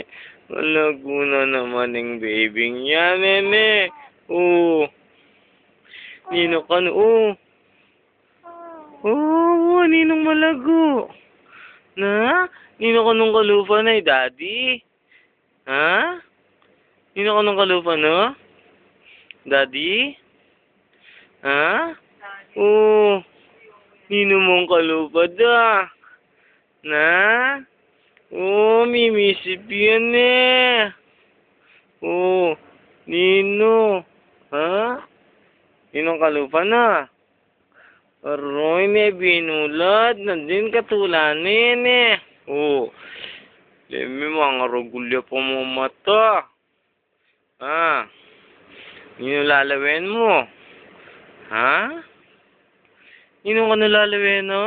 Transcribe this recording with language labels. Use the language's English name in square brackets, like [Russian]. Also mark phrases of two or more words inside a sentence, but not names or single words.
[Pampanga] Malago na naman yung babing yan eh. Oh. Nino kano, oh. Oh, ninong malago. Na? Nino ka nung kalupa na daddy? Ha? Nino ka nung kalupa no? Daddy? Ha? Oh. Nino mong kalupa da? Na? Oh, mimisip yan eh. Oh. Nino? Ha? Ninong kalupa na? Aroy, may binulad. Nandun katulanin eh. Oh. Lemi, mga ragulya pa mo mata. Ha? Nino lalawin mo? Ha? Nino ka nalalawin no?